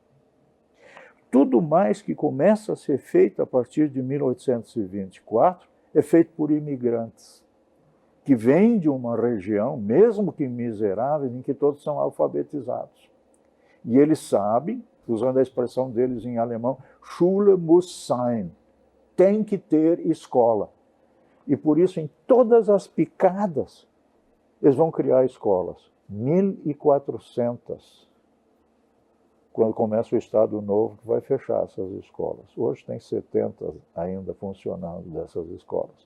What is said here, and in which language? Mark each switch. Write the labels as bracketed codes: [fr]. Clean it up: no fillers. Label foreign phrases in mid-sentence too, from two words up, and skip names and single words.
[pt] Tudo mais que começa a ser feito a partir de 1824 é feito por imigrantes, que vêm de uma região, mesmo que miserável, em que todos são alfabetizados. E eles sabem, usando a expressão deles em alemão, [de] Schule muss sein, [pt] tem que ter escola. E por isso, em todas as picadas, eles vão criar escolas. 1.400. Quando começa o Estado Novo, que vai fechar essas escolas. Hoje tem 70 ainda funcionando dessas escolas.